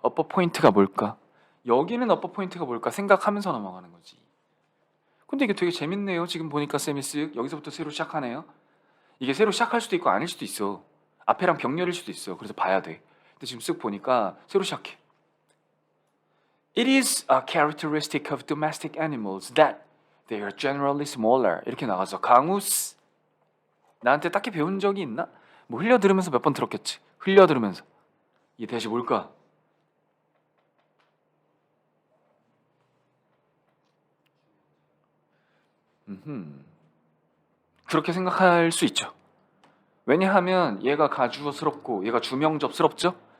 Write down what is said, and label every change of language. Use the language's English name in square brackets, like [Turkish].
[Korean] 어퍼 포인트가 뭘까? 여기는 어퍼 포인트가 뭘까? 생각하면서 넘어가는 거지. 근데 이게 되게 재밌네요. 지금 보니까 쌤이 쓱 여기서부터 새로 시작하네요. 이게 새로 시작할 수도 있고 아닐 수도 있어. 앞에랑 병렬일 수도 있어. 그래서 봐야 돼. 근데 지금 쓱 보니까 새로 시작해. [English] It is a characteristic of domestic animals that they are generally smaller. [Korean] 이렇게 나가서 강우스. 나한테 딱히 배운 적이 있나? 뭐 흘려 들으면서 몇 번 들었겠지. 흘려 들으면서. 이 대시 뭘까? 그렇게 생각할 수 있죠. 왜냐하면 얘가 가주어스럽고 얘가 주명접스럽죠?